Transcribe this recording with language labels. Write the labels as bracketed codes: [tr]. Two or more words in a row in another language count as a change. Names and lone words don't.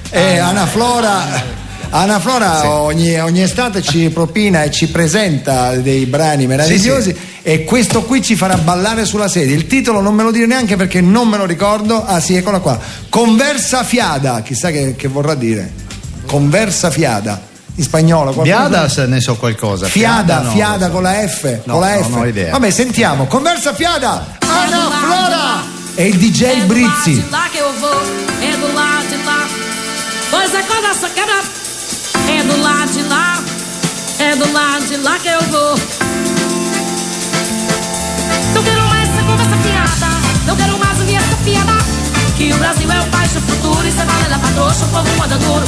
[it] Ana Flora ogni estate ci propina e ci presenta dei brani meravigliosi e questo qui ci farà ballare sulla sedia. Il titolo non me lo dire neanche perché non me lo ricordo. Eccola qua. Conversa fiada, chissà che vorrà dire. Conversa fiada. In spagnolo. Fiadas ne so qualcosa. Fiada con la F. No, con la F. Non ho idea. Vabbè, sentiamo. Conversa fiada. Ana Flora e il DJ Brizzi. [pt] É do lado de lá que eu vou. Não quero mais essa conversa fiada, não quero mais ouvir essa piada, que o Brasil é o país do futuro e cê balela pra trouxa, o povo manda duro.